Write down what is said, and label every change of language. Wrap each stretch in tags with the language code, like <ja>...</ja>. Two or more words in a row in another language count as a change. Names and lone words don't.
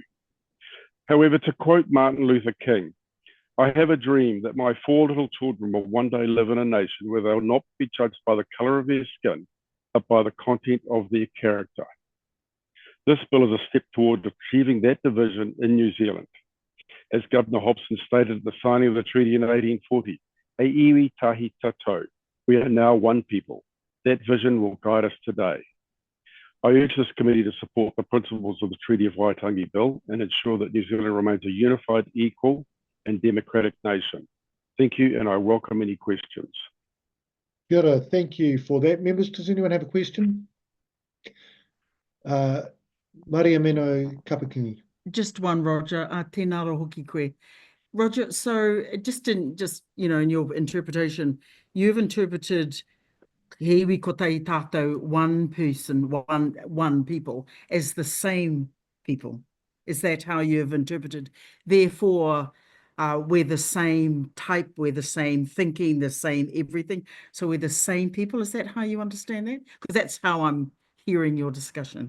<en>However, to quote Martin Luther King, I have a dream that my 4 little children will one day live in a nation where they will not be judged by the colour of their skin, but by the content of their character. This bill is a step toward achieving that division in New Zealand. As Governor Hobson stated at the signing of the treaty in 1840,</en> <mi>e iwi tahi tatou,</mi> <en>we are now one people. That vision will guide us today. I urge this committee to support the principles of the Treaty of Waitangi Bill and ensure that New Zealand remains a unified, equal, and democratic nation. Thank you, and I welcome any questions.</en> <mi>Kia ora,</mi> <en>thank you for that. Members, does anyone have a question? Maria Mino Kapakingi. Just one, Roger.</en> <mi>Tēnā rā hoki koe.</mi> <en>Roger, so in your interpretation, you've interpreted</en> <mi>he iwi kotai tātou,</mi> <en>one person, one people, as the same people. Is that how you've interpreted? Therefore, we're the same type, we're the same thinking, the same everything. So we're the same people. Is that how you understand that? Because that's how I'm hearing your discussion.</en>